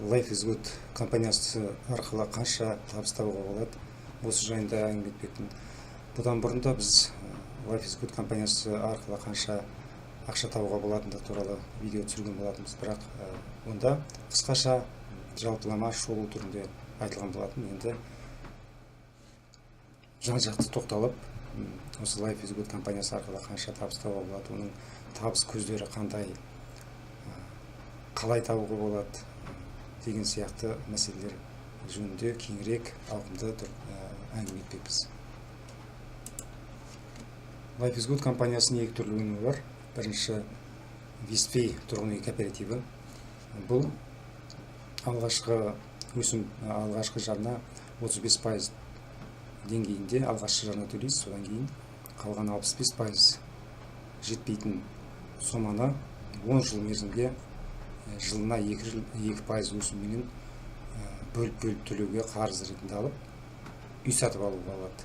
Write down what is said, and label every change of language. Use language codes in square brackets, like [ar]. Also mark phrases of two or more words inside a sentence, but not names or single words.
[kk] Life is Good компаниясы арқылы қанша табыс табуға болады, осы жайында әңгіме етпекпін. Бұдан бұрын да біз Life is Good компаниясы арқылы қанша ақша табуға болатындығы туралы видео түсірген болатынбыз, бірақ онда қысқаша жалпылама шолу түрінде айтылған болатын. Енді жан-жақты тоқталып, осы Life is Good компаниясы арқылы қанша табыс табуға болады, оның табыс көздері қандай, қалай табуға болады деген сияқты мәселелер жөнінде кеңірек ауқымды әңгіме етпекпіз. Life is Good компаниясының екі түрлі өнімі бар. Бірінші Виспей тұрғын үй кооперативі. Бұл алғашқы жарна 35% деңгейінде алғашқы жарна төлейсіз, содан кейін қалған 65% жетпейтін соманы 10 жыл мерзімге жылына 2% өсіммен бөліп төлеуге қарыз ретінде алып, үй сатып алуға болады.